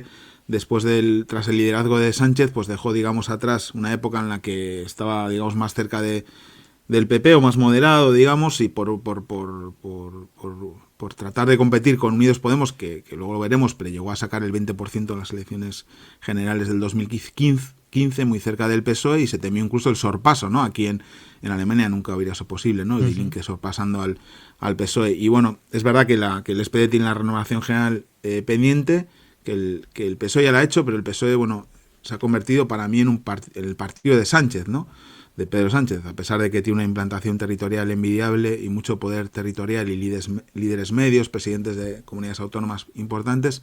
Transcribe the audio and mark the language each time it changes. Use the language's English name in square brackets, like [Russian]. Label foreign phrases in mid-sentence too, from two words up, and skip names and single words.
[Spanish] Tras el liderazgo de Sánchez, pues dejó, digamos, atrás una época en la que estaba, digamos, más cerca del PP, o más moderado, digamos, y por tratar de competir con Unidos Podemos, que luego lo veremos, pero llegó a sacar el 20% en las elecciones generales del 2015, muy cerca del PSOE, y se temió incluso el sorpaso, ¿no? Aquí en Alemania nunca hubiera sido posible, ¿no? Die Linke sorpasando al PSOE. Y bueno, es verdad que el SPD tiene la renovación general pendiente, que el PSOE ya lo ha hecho, pero el PSOE, bueno, se ha convertido para mí en el partido de Sánchez, ¿no? De Pedro Sánchez, a pesar de que tiene una implantación territorial envidiable y mucho poder territorial y líderes medios, presidentes de comunidades autónomas importantes.